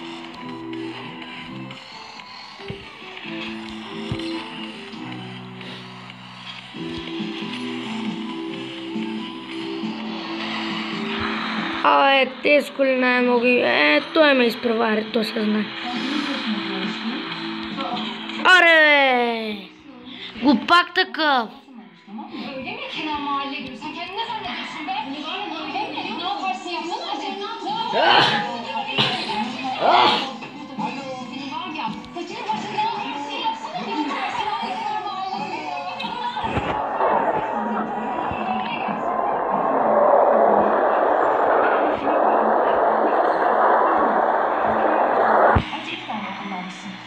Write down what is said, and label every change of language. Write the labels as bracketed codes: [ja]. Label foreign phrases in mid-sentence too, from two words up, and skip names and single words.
[bg] Те с колена не моги. Той ме изпревари, то се знае. Аре, бе! Глупак такъв! [tr] Öyle mi? Kenar mahalle gibi. Sen kendini ne zannediyorsun be? Öyle mi? Ne yaparsın yapsana sen. Ne var ya? Saçını başını ne yaparsın yapsana. Ne yaparsın? Kenar mahalle. Acı tane kullanmışsın.